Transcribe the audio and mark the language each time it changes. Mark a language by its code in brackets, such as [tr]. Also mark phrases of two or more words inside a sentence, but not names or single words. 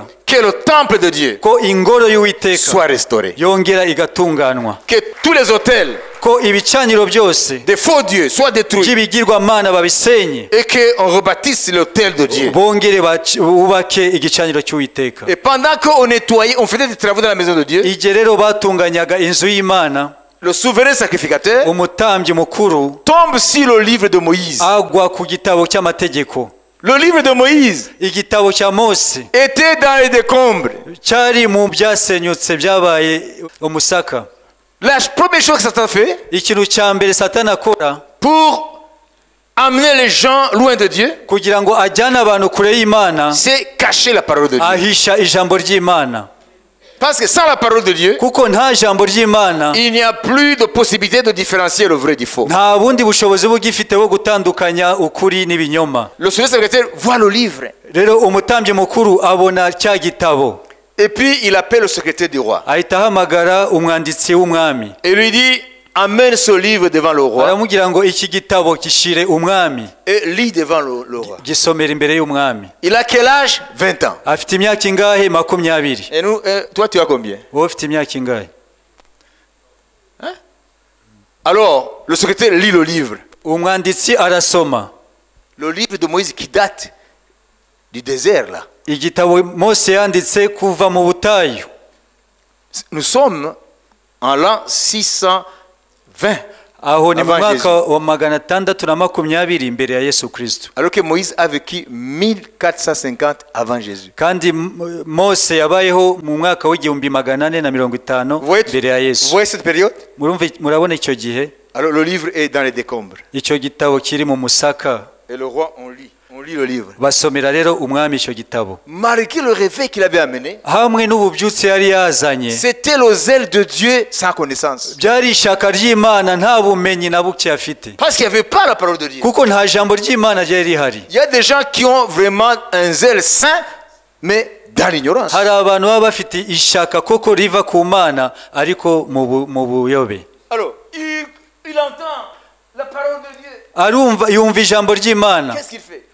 [fr] que le temple de Dieu [rw] ko ingoro y'Uwiteka [fr] soit restauré. [rw] yongera igatunganwa, [fr] Que tous les hôtels [rw] ko ibicaniro byose [fr] des faux dieux soient détruits. [rw] by'ibigirwamana babisenye, [fr] Et qu'on rebâtisse l'hôtel de Dieu. [rw] bongere bubake igicaniro cy'Uwiteka. [fr] Et pendant qu'on nettoyait, on faisait des travaux dans la maison de Dieu, [rw] Igihe rero batunganyaga inzu y'Imana, [fr] le souverain sacrificateur [rw] umutambyi mukuru [fr] tombe sur le livre de Moïse. [rw] agwa ku gitabo cy'amategeko. [fr] Le livre de Moïse [rw] Igitabo cya Mose [fr] était dans les décombres. [rw] cyari mu byasenyutse byabaye umusaka. [fr] La première chose que Satan fait [rw] Ikintu cya mbere Satani akora [fr] pour amener les gens loin de Dieu, [rw] kugira ngo ajyane abantu kure y'Imana, [fr] c'est cacher la parole de Dieu. [rw] ahisha ijambo ry'Imana, [fr] Parce que sans la parole de Dieu, [rw] kuko nta jambo ry'Imana [fr] il n'y a plus de possibilité de différencier le vrai du faux. [rw] nta bundi bushobozi bugifite bwo gutandukanya ukuri n'ibinyoma. [fr] Le souverain sacrificateur voit le livre. [rw] Rero umutambyi mukuru abona cya gitabo, [fr] Et puis il appelle le secrétaire du roi. [rw] ahita ahamagara umwanditsi w'umwami, [fr] Et lui dit, amène ce livre devant le roi [rw] aramubwira ngo iki gitabo gishire umwami, [fr] et lis devant le roi. [rw] gisomera imbere y'umwami. [fr] Il a quel âge? 20 ans. [rw] Afite imyaka ingahe? 20. [fr] Et nous, toi tu as combien? [rw] Wowe ufite imyaka ingahe? [fr] Alors, le secrétaire lit le livre. [rw] Umwanditsi arasoma [fr] Le livre de Moïse qui date du désert là. [rw] igitabo Mose yanditse kuva mu butayu. [fr] Nous sommes en l'an 620. [rw] Aho ni mu [fr] Avant [rw] mwaka wa 620 imbere ya Yesu Kristo. [fr] Alors que Moïse a vécu 1450 avant Jésus. [rw] Kandi Mose yabayeho mu mwaka w'igihumbi 450 imbere ya [fr] Vous [rw] Yesu. [fr] voyez cette période? [rw] Murabona icyo gihe [fr] Alors le livre est dans les décombres. [rw] icyo gitabo kiri mu musaka, [fr] Et le roi, on lit le livre. [rw] basomera rero umwami icyo gitabo. [fr] Malgré le réveil qu'il avait amené, [rw] Hamwe n'ububyutse yari yazanye, [fr] c'était le zèle de Dieu sans connaissance. [rw] byari ishaka ry'Imana nta bumenyi na buke afite, [fr] Parce qu'il n'y avait pas la parole de Dieu. [rw] kuko nta jambo ry'Imana ryari rihari. [fr] Il y a des gens qui ont vraiment un zèle saint, mais dans l'ignorance. [rw] Hari abantu baba bafite ishaka koko riva ku Mana ariko mu buyobe. [fr] Alors, il entend la parole de Dieu. [rw] Arumva yumva ijambo ry'Imana. [fr] Qu'est-ce qu'il fait?